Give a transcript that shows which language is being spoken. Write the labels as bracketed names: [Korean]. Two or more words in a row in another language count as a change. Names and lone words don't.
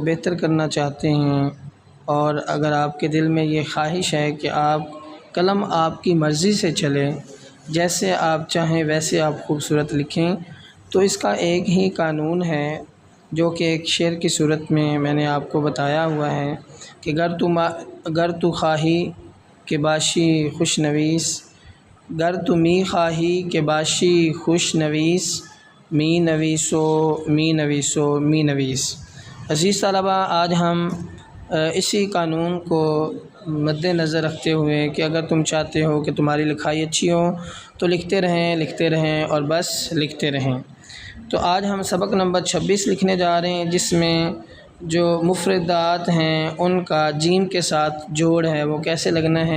[Urdu] بہتر کرنا چاہتے ہیں اور اگر آپ کے دل میں یہ خواہش ہے کہ قلم آپ کی مرضی سے چلے، جیسے آپ چاہیں ویسے آپ خوبصورت لکھیں، تو اس کا ایک ہی قانون ہے جو کہ ایک شعر کی صورت میں نے آپ کو بتایا ہوا ہے کہ [Persian] گر تو خواہی کہ باشی خوش نویس، گر تو می خواہی کہ باشی خوش نویس، می نویسو می نویسو می نویس۔ [Urdu] عزیز طلبہ، آج ہم اسی قانون کو مد نظر رکھتے ہوئے کہ اگر تم چاہتے ہو کہ تمہاری لکھائی اچھی ہو تو لکھتے رہیں اور بس لکھتے رہیں۔ تو آج ہم سبق نمبر 26 لکھنے جا رہے ہیں، جس میں جو مفردات ہیں ان کا جیم کے ساتھ جوڑ ہے وہ کیسے لگنا ہے۔